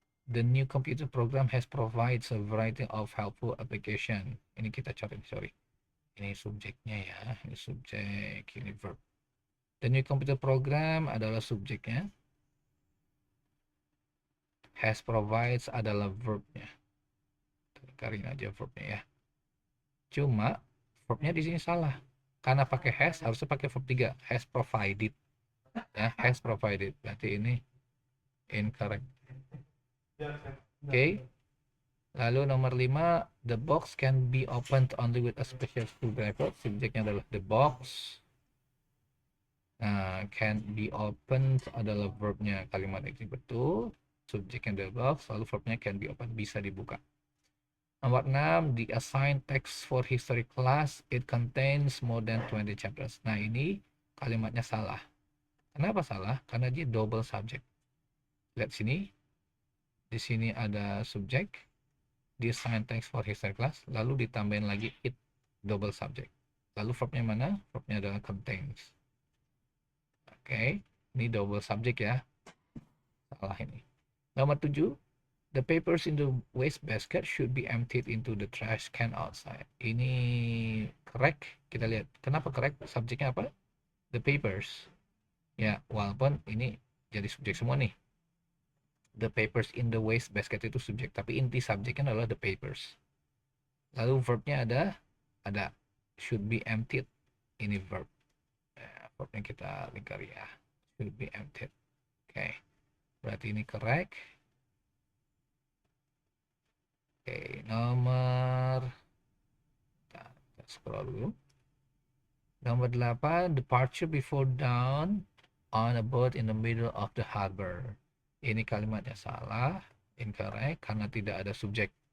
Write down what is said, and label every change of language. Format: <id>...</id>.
<en>The new computer program has provides a variety of helpful application.</en> <id>Ini kita coret, sorry. Ini subjeknya ya, ini subjek, ini verb.</id> <en>The new computer program</en> <id>adalah subjeknya. Has provides adalah verbnya. Karin aja verbnya ya. Cuma verbnya di sini salah. Karena pakai has harusnya pakai verb 3.</id> <en>Has provided.</en> <id>Ya,</id> <en>has provided.</en> <id>Berarti ini</id> <en>incorrect. Oke.</en> <id>Lalu nomor 5,</id> <en>the box can be opened only with a special screwdriver.</en> <id>Subjeknya adalah</id> <en>the box.</en> <id>Nah,</id> <en>can be opened</en> <id>adalah verbnya. Kalimat ini betul. Subjeknya</id> <en>the box,</en> <id>lalu verbnya</id> <en>can be opened,</en> <id>bisa dibuka. Nomor 6,</id> <en>the assigned text for history class, it contains more than 20 chapters.</en> <id>Nah, ini kalimatnya salah. Kenapa salah? Karena dia double subject. Lihat sini. Di sini ada subjek, di</id> <en>assigned text for history class,</en> <id>lalu ditambahin lagi it, double subject. Lalu verbnya mana? Verbnya adalah contains. Oke, ini double subject ya. Salah ini. Nomor 7,</id> <en>the papers in the waste basket should be emptied into the trash can outside.</en> <id>Ini correct. Kita lihat. Kenapa correct? Subjeknya apa?</id> <en>The papers.</en> <id>Ya, walaupun ini jadi subjek semua nih.</id> <en>The papers in the waste basket</en> <id>itu subjek. Tapi inti subjeknya adalah</id> <en>the papers.</en> <id>Lalu verbnya ada.</id> <en>Should be emptied.</en> <id>Ini verb. Ya, verbnya kita lingkari ya.</id> <en>Should be emptied.</en> <id>Oke. Berarti ini correct. Oke, nomor, kita scroll dulu. Nomor 8,</id> <en>departure before dawn on a boat in the middle of the harbor.</en> <id>Ini kalimatnya salah, incorrect, karena tidak ada subjek.</id>